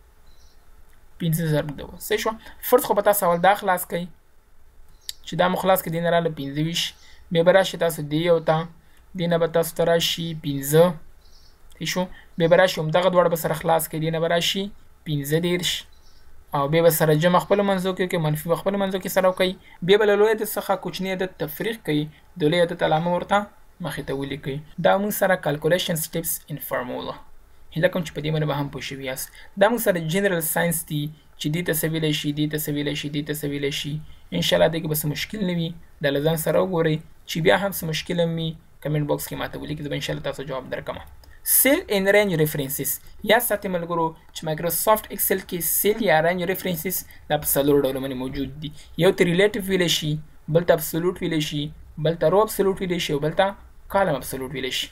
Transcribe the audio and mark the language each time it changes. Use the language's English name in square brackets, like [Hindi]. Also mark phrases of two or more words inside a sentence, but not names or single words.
[Pashto] پنځه ضرب دوه صحیح شوه فرض خو به تاسو اول دا خلاص کوئ چې دا مو خلاص کړي دې نه راغله پنځه ویشت بیا به راشي تاسو دې یو ته دې نه به تاسو ته راشي پنځه صحیح شو بیا به راشي همدغه دواړه به سره خلاص کړي دې نه به راشي پنځه دېرش او بیا به سره جمع خپلو منځو کې وکړي منفي به خپلو منځو کې سره وکړئ بیا به له لوی عدد څخه کوچني عدد تفریق کوي د لوی عدد علامه ورته مخې ته ولیکئ دا موږ سره [English] calculation steps in formula [Pashto] هیله کوم چې په دې باندې به هم پوه شوي یاست دا موږ سره [English] general science [Pashto] دي چې دې ته څه ویلی شي دې ته څه ویلی شي دې ته څه ویلی شي انشاءالله دې کې به څه مشکل نه وي دا له ځان سره وګورئ چې بیا هم څه مشکل هم وي [English] comment box [Pashto] کې ماته ولیکئ زه به انشاءالله تاسو جواب درکړم [English] cell and range references [Pashto] یا ساتئ ملګرو چې مایکروسافټ ایکسل کې سیل یا [English] range references [Pashto] دا په څلورو ډولو باندې موجود دي یو ته ریلیټیو ویلی شي بل ته ابسولوټ ویلی شي بل ته [English] row absolute [Pashto] ویلی شي او بل ته [English] column absolute [Pashto] ویلی شي